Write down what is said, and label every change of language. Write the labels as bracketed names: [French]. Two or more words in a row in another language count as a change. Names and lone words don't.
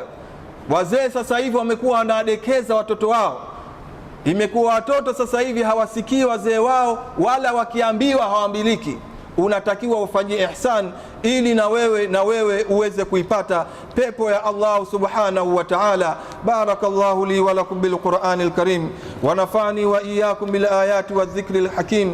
[Swahili] Wazee sasa hivi wamekuwa wanawadekeza watoto wao. Imekuwa watoto sasa hivi hawasikii wazee wao, wala wakiambiwa hawaambiliki. Unatakiwa ufanyie ihsan ili na wewe uweze kuipata pepo ya Allah [Arabic] سبحانه وتعالى. بارك الله لي ولكم بالقرآن الكريم ونفعني وإياكم بالآيات والذكر الحكيم.